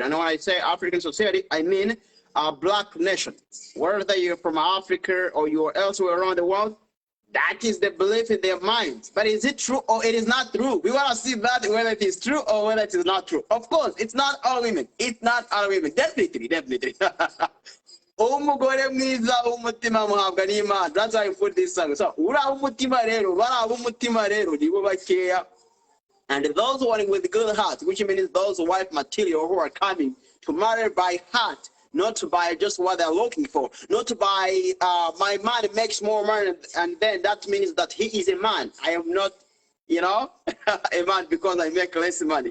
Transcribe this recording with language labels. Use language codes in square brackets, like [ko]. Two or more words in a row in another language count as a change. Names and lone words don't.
[en] And when I say African society, I mean a Black nation. Whether you're from Africa or you're elsewhere around the world, that is the belief in their minds. But is it true or it is not true? We want to see that whether it is true or whether it is not true. Of course, it's not all women. It's not all women. Definitely. [rw] Umugore mwiza umutima muhabwa n'Imana. [en] That's why I put this song. [rw] So ura umutima rero, bara umutima rero nibo bakeya. [en] And those who are with good heart, which means those wife material who are coming to marry by heart, not by just what they're looking for, not by my man makes more money, and then that means that he is a man. I am not, a man because I make less money.